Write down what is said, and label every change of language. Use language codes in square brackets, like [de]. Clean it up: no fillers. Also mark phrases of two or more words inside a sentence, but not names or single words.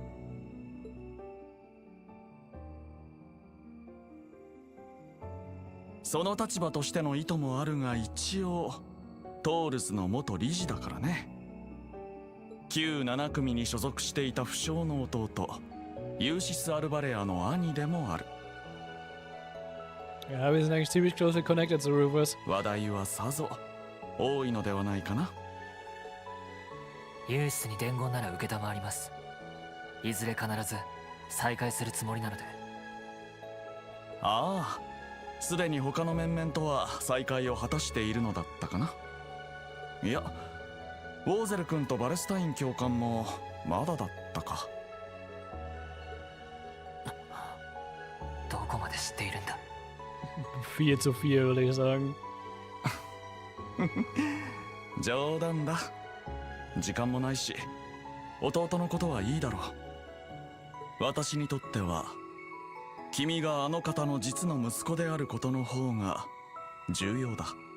[ja] その立場としての意図もあるが、一応トールズの元理事だからね。旧7組に所属していた不肖の弟ユーシス・アルバレアの兄でもある。 [de] Ja, wir sind eigentlich ziemlich [en] closely connected [de] zu Rufus. [ja] 話題はさぞ多いのではないかな。ユーシスに伝言なら受けたまわります。いずれ必ず再会するつもりなので。ああ、すでに他の面々とは再会を果たしているのだったかな。いや、ウォーゼル君とバレスタイン教官もまだだったか。どこまで知っているんだ。 [de] Viel zu viel, würde ich sagen. [ja] 冗談だ。時間もないし、弟のことはいいだろう。私にとっては君があの方の実の息子であることの方が重要だ。